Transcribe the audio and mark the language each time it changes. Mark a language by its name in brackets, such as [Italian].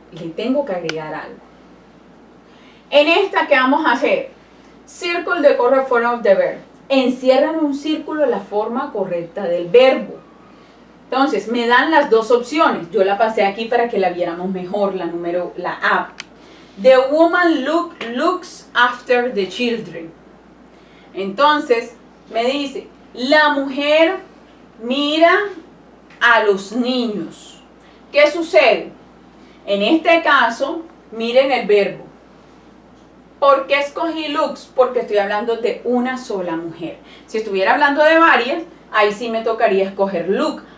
[Spanish] Le tengo que agregar algo. En esta, ¿qué vamos a hacer? Circle the correct form of the verb. Encierra en un círculo la forma correcta del verbo. Entonces, me dan las dos opciones. Yo la pasé aquí para que la viéramos mejor, la A. [English] The woman looks after the children. [Spanish] Entonces, me dice, la mujer mira a los niños. ¿Qué sucede? En este caso, miren el verbo. ¿Por qué escogí looks? Porque estoy hablando de una sola mujer. Si estuviera hablando de varias, ahí sí me tocaría escoger look.